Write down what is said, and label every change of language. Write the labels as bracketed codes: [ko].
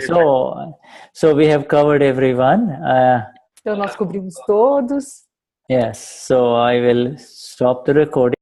[en] So we have covered everyone. [pt] Então nós cobrimos todos. [en] Yes. So I will stop the recording.